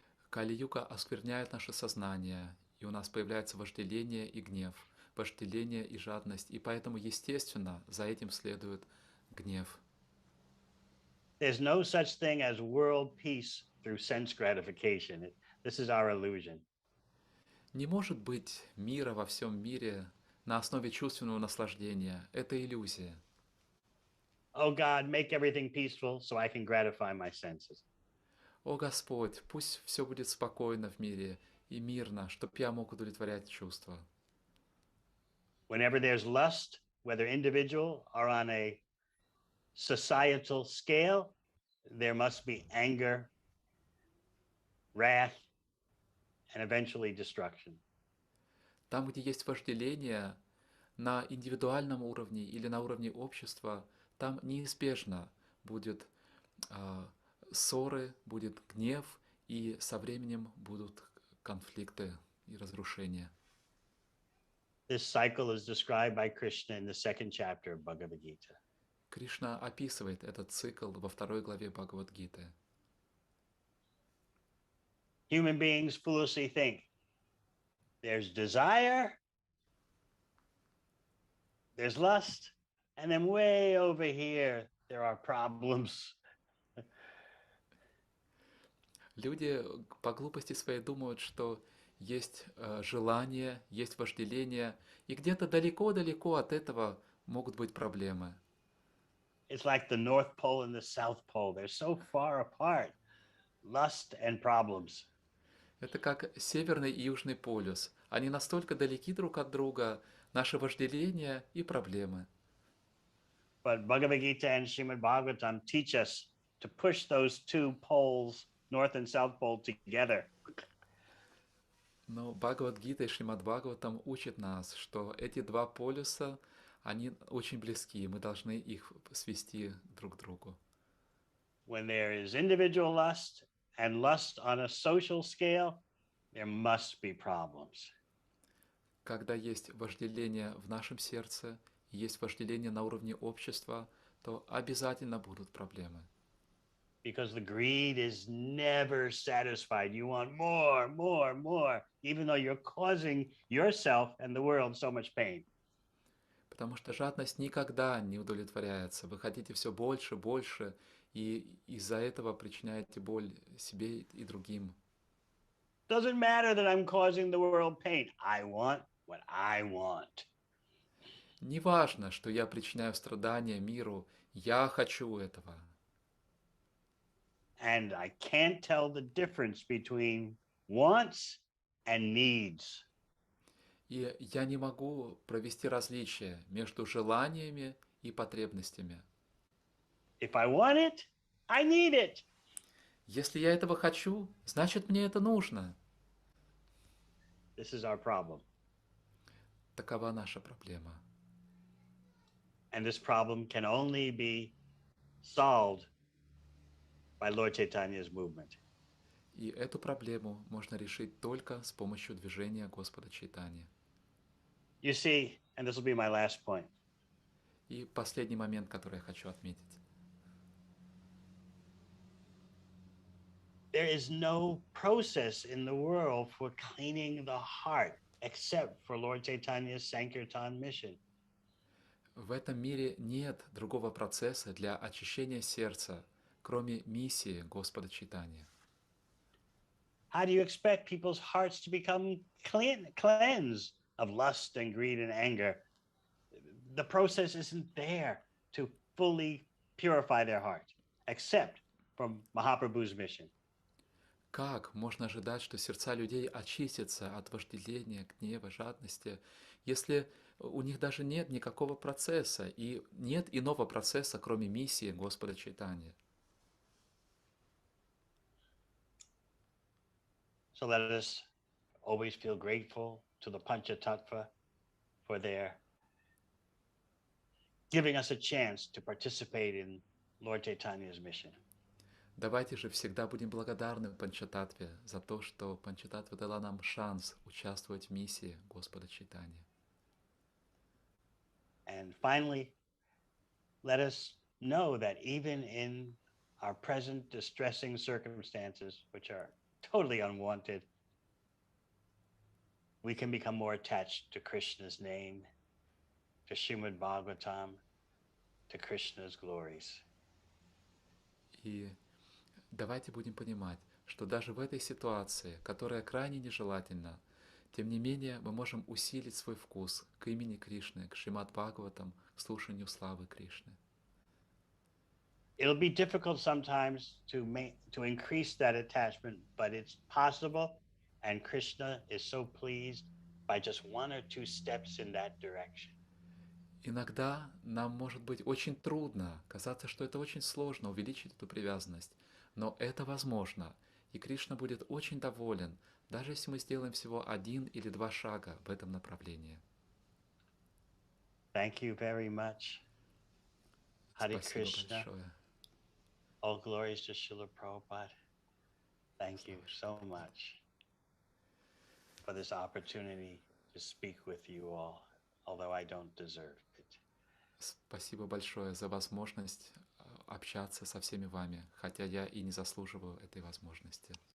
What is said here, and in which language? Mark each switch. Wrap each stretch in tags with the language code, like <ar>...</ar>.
<ru>Кали-юга оскверняет наше сознание, и у нас появляется вожделение и гнев, вожделение и жадность, и поэтому, естественно, за этим следует гнев.</ru> <en>There's no such thing as world peace through sense gratification. This is our illusion.</en> <ru>Не может быть мира во всем мире на основе чувственного наслаждения. Это иллюзия.</ru> <en>Oh God, make everything peaceful so I can gratify my senses.</en> <ru>О Господь, пусть все будет спокойно в мире и мирно, чтоб я мог удовлетворять чувства.</ru> <en>Whenever there's lust, whether individual or on a societal scale, there must be anger, wrath, and eventually destruction.</en> <ru>Там, где есть вожделение на индивидуальном уровне или на уровне общества, там неизбежно будет ссоры, будет гнев, и со временем будут конфликты и разрушения.</ru> <en>This cycle is described by Krishna in the second chapter of Bhagavad Gita.</en> <ru>Кришна описывает этот цикл во 2 главе Бхагавад-гиты.</ru> <en>Human beings foolishly think there's desire, there's lust, and then way over here there are problems.</en> <ru>Люди по глупости своей думают, что есть желание, есть вожделение, и где-то далеко-далеко от этого могут быть проблемы.</ru> <en>It's like the North Pole and the South Pole. They're so far apart. Lust and problems.</en> <ru>Это как Северный и Южный полюс. Они настолько далеки друг от друга, наше вожделение и проблемы.</ru> <en>But Bhagavad Gita and Srimad Bhagavatam teach us to push those two poles, North and South Pole, together.</en> <ru>Но Бхагавад-гита и Шримад Бхагаватам учат нас, что эти два полюса, они очень близки, и мы должны их свести друг к другу.</ru> <en>When there is individual lust and lust on a social scale, there must be problems.</en> <ru>когда есть вожделение в нашем сердце, и есть вожделение на уровне общества, то обязательно будут проблемы.</ru> <en>Because the greed is never satisfied. You want more, more, more, even though you're causing yourself and the world so much pain.</en> <ru>Потому что жадность никогда не удовлетворяется. Вы хотите все больше, больше, и из-за этого причиняете боль себе и другим.</ru> <en>Doesn't matter that I'm causing the world pain. I want what I want.</en> <ru>Не важно, что я причиняю страдания миру, я хочу этого.</ru> <en>And I can't tell the difference between wants and needs.</en> <ru>И я не могу провести различие между желаниями и потребностями.</ru> <en>If I want it, I need it.</en> <ru>Если я этого хочу, значит мне это нужно.</ru> <en>This is our problem.</en> <ru>Такова наша проблема.</ru> <en>And this problem can only be solved by Lord Chaitanya's movement.</en> <ru>И эту проблему можно решить только с помощью движения Господа Чайтаньи.</ru> <en>You see, and this will be my last point.</en> <ru>И последний момент, который я хочу отметить.</ru> <en>There is no process in the world for cleaning the heart except for Lord Chaitanya's Sankirtan mission.</en> <ru>В этом мире нет другого процесса для очищения сердца, кроме миссии Господа Чайтаньи.</ru> <en>How do you expect people's hearts to become cleansed of lust and greed and anger? The process isn't there to fully purify their heart, except from Mahaprabhu's mission.</en> <ru>Как можно ожидать, что сердца людей очистятся от вожделения, гнева, жадности, если у них даже нет никакого процесса и нет иного процесса, кроме миссии Господа Чайтаньи?</ru> <en>So let us always feel grateful to the Panchatattva for their giving us a chance to participate in Lord Chaitanya's mission.</en> <ru>Давайте же всегда будем благодарны Панчататтве за то, что Панчататтва дала нам шанс участвовать в миссии Господа Чайтаньи.</ru> <en>And finally, let us know that even in our present distressing circumstances, which are totally unwanted, we can become more attached to Krishna's name, to Srimad Bhagavatam, to Krishna's glories.</en> <ru>И давайте будем понимать, что даже в этой ситуации, которая крайне нежелательна, тем не менее мы можем усилить свой вкус к имени Кришны, к Шримад Бхагаватам, к слушанию славы Кришны.</ru> <en>It'll be difficult sometimes to increase that attachment, but it's possible, and Krishna is so pleased by just one or two steps in that direction.</en> <ru>Иногда нам может быть очень трудно, казаться, что это очень сложно увеличить эту привязанность, но это возможно, и Кришна будет очень доволен, даже если мы сделаем всего 1 или 2 шага в этом направлении.</ru> <en>Thank you very much. Hare</en> <ru>Спасибо</ru> <en>Krishna.</en> <ru>большое.</ru> <en>All glories to Srila Prabhupada. Thank you so much for this opportunity to speak with you all, although I don't deserve it.</en> <ru>Спасибо большое за возможность общаться со всеми вами, хотя я и не заслуживаю этой возможности.</ru>